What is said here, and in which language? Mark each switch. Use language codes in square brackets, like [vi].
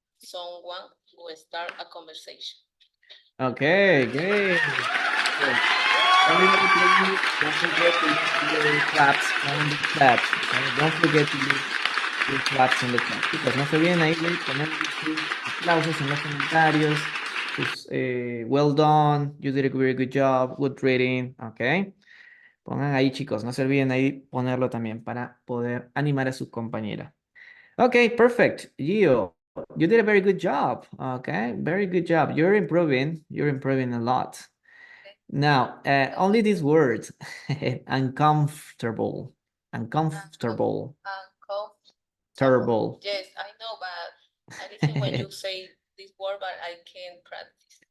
[en] Someone will start a conversation. Okay, great. Good. Everybody, please don't forget to use your claps on the chat. Okay? Don't forget to use your claps on the chat. [es] Chicos, no se olviden ahí de poner sus aplausos en los comentarios. [en] Sus, well done, you did a very good job, good reading. Okay. [es] Pongan ahí, chicos, no se olviden ahí ponerlo también para poder animar a su compañera. [en] Okay, perfect. Gio, you did a very good job. Okay, very good job. You're improving. You're improving a lot. Now, only these words. Uncomfortable. Uncomfortable. Uncomfortable. Yes, I know, but I listen when you say this word, but I can't practice.